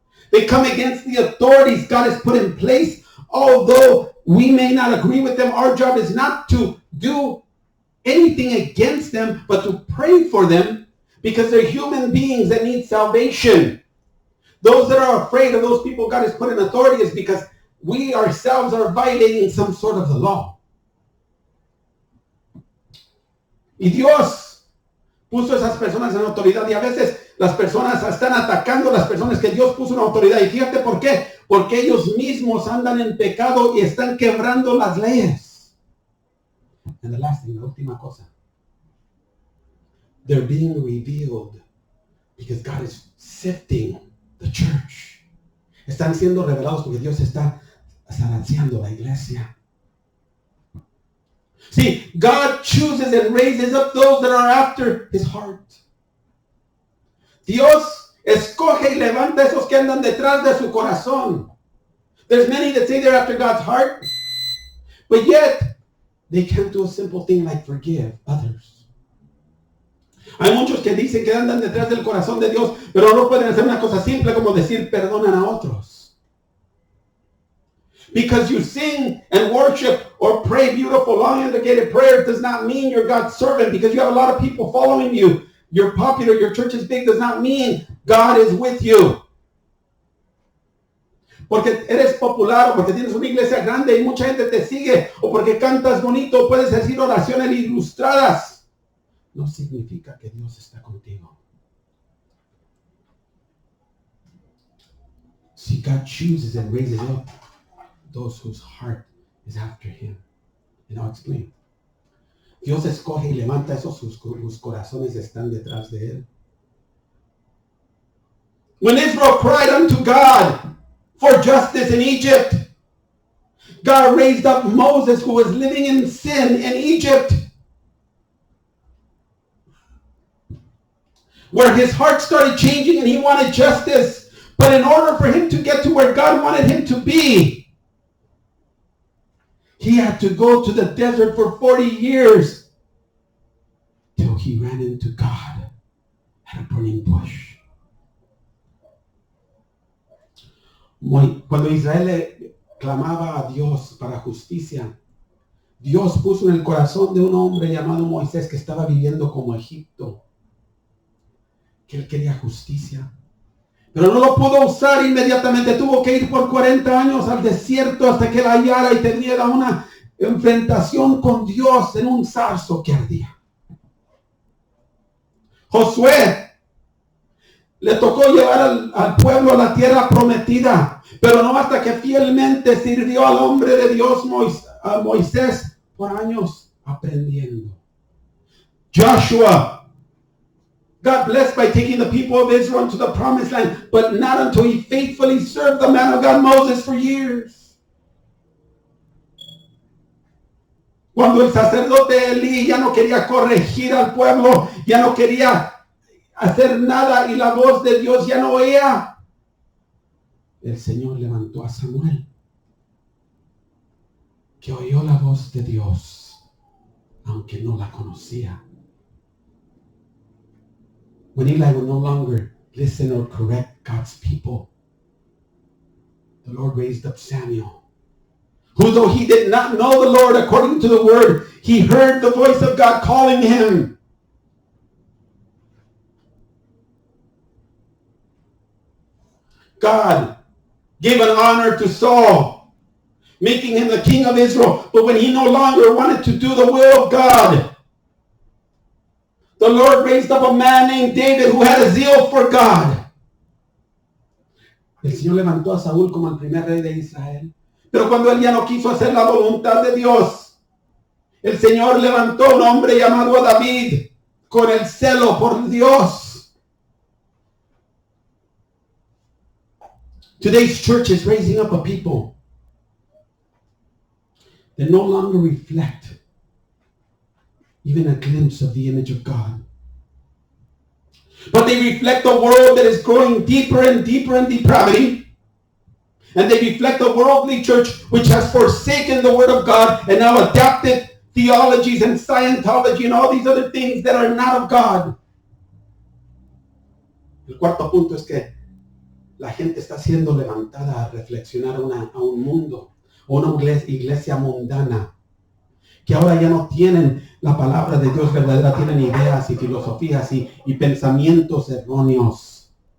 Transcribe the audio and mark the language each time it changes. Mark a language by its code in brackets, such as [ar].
[en] They come against the authorities God has put in place. Although we may not agree with them, our job is not to do anything against them, but to pray for them because they're human beings that need salvation. Those that are afraid of those people God has put in authority is because we ourselves are violating some sort of the law. [es] Y Dios puso esas personas en autoridad y a veces las personas están atacando a las personas que Dios puso en autoridad. Y fíjate por qué. Porque ellos mismos andan en pecado y están quebrando las leyes. [en] And the last thing, [es] la última cosa. [en] They're being revealed because God is sifting the church. [es] Están siendo revelados porque Dios está zarandeando la iglesia. [en] See, God chooses and raises up those that are after his heart. [es] Dios escoge y levanta esos que andan detrás de su corazón. [en] There's many that say they're after God's heart, but yet they can't do a simple thing like forgive others. [es] Hay muchos que dicen que andan detrás del corazón de Dios, pero no pueden hacer una cosa simple como decir perdonan a otros. [en] Because you sing and worship or pray beautiful, long indicated prayers does not mean you're God's servant. Because you have a lot of people following you. You're popular, your church is big, does not mean God is with you. [es] Porque eres popular o porque tienes una iglesia grande y mucha gente te sigue o porque cantas bonito, puedes decir oraciones ilustradas. No significa que Dios está contigo. [en] See, God chooses and raises up those whose heart is after him. And I'll explain. [es] Dios escoge y levanta esos [en] whose [es] corazones están detrás de él. [en] When Israel cried unto God for justice in Egypt, God raised up Moses who was living in sin in Egypt, where his heart started changing and he wanted justice. But in order for him to get to where God wanted him to be, he had to go to the desert for 40 years till he ran into God at a burning bush. [es] Cuando Israel le clamaba a Dios para justicia, Dios puso en el corazón de un hombre llamado Moisés que estaba viviendo como Egipto, que él quería justicia. Pero no lo pudo usar inmediatamente. Tuvo que ir por 40 años al desierto hasta que la hallara y tuviera una enfrentación con Dios en un zarzo que ardía. Josué le tocó llevar al pueblo a la tierra prometida, pero no hasta que fielmente sirvió al hombre de Dios a Moisés por años aprendiendo. [en] Joshua God blessed by taking the people of Israel to the promised land, but not until he faithfully served the man of God, Moses, for years. [es] Cuando el sacerdote Elí ya no quería corregir al pueblo, ya no quería hacer nada y la voz de Dios ya no oía, el Señor levantó a Samuel, que oyó la voz de Dios, aunque no la conocía. [en] When Eli would no longer listen or correct God's people, the Lord raised up Samuel, who though he did not know the Lord according to the word, he heard the voice of God calling him. God gave an honor to Saul, making him the king of Israel, but when he no longer wanted to do the will of God, the Lord raised up a man named David who had a zeal for God. [es] El Señor levantó a Saúl como el primer rey de Israel. Pero cuando él ya no quiso hacer la voluntad de Dios, el Señor levantó a un hombre llamado a David con el celo por Dios. [en] Today's church is raising up a people that no longer reflect even a glimpse of the image of God. But they reflect a world that is growing deeper and deeper in depravity. And they reflect a worldly church which has forsaken the word of God and now adapted theologies and Scientology and all these other things that are not of God. [es] El cuarto punto es que la gente está siendo levantada a reflexionar a un mundo, a una iglesia mundana, que ahora ya no tienen la palabra de Dios verdadera, tienen ideas y filosofías y pensamientos erróneos.